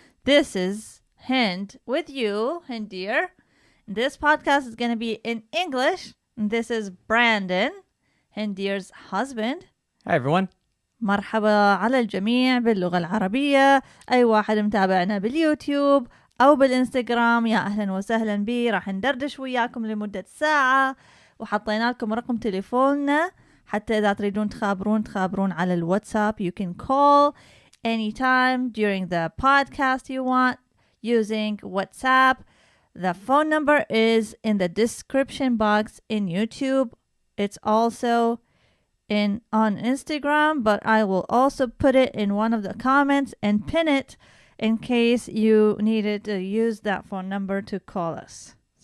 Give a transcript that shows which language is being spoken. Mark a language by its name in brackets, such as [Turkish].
[English] This is Hind with you, Hind Deer. This podcast is going to be in English. This is Brandon, Hind Deer's husband. Hi, everyone. [Arabic] مرحبا على الجميع باللغة العربية. أي واحد متابعنا باليوتيوب أو بالإنستغرام، يا أهلا وسهلا بي. راح ندردش وياكم لمدة ساعة، وحطينا لكم رقم تليفوننا حتى إذا تريدون تخابرون على الواتساب. [English] You can call anytime during the podcast you want using WhatsApp. The phone number is in the description box in YouTube. It's also on Instagram, but I will also put it in one of the comments and pin it in case you needed to use that phone number to call us.